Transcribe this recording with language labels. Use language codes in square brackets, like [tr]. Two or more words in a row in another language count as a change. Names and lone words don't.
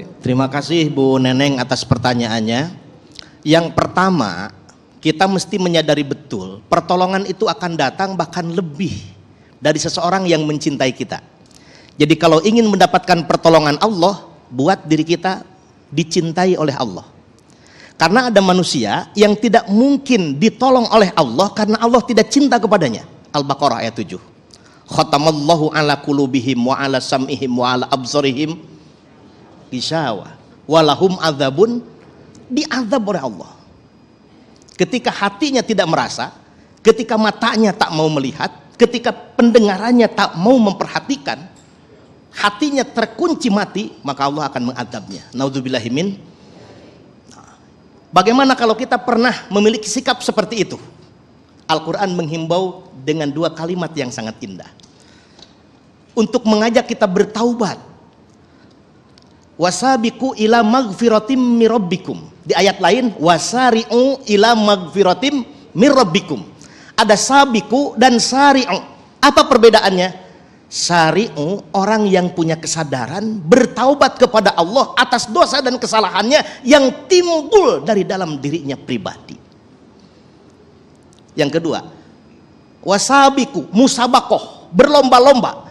[id] Terima kasih Bu Neneng atas pertanyaannya. Yang pertama, kita mesti menyadari betul pertolongan itu akan datang bahkan lebih dari seseorang yang mencintai kita. Jadi kalau ingin mendapatkan pertolongan Allah, buat diri kita dicintai oleh Allah. Karena ada manusia yang tidak mungkin ditolong oleh Allah karena Allah tidak cinta kepadanya. Al-Baqarah ayat 7. [ar] خَتَمَ اللَّهُ عَلَىٰ قُلُوبِهِمْ وَعَلَىٰ سَمْعِهِمْ وَعَلَىٰ أَبْصَارِهِمْ غِشَاوَةٌ وَلَهُمْ عَذَابٌ, [id] diazab oleh Allah. Ketika hatinya tidak merasa, ketika matanya tak mau melihat, ketika pendengarannya tak mau memperhatikan, hatinya terkunci mati, maka Allah akan mengadabnya. [ar] نَعُوذُ بِاللَّهِ مِنْ. [id] Bagaimana kalau kita pernah memiliki sikap seperti itu? Al-Quran menghimbau dengan dua kalimat yang sangat indah untuk mengajak kita bertaubat. [ar] وَسَابِقُوا إِلَىٰ مَغْفِرَةٍ مِنْ رَبِّكُمْ. [id] Di ayat lain, [ar] وَسَارِعُوا إِلَىٰ مَغْفِرَةٍ مِنْ رَبِّكُمْ. [id] Ada sabiku dan sari'u. Apa perbedaannya? Sari'u, orang yang punya kesadaran bertaubat kepada Allah atas dosa dan kesalahannya yang timbul dari dalam dirinya pribadi. Yang kedua, wasabiku, musabakoh, berlomba-lomba.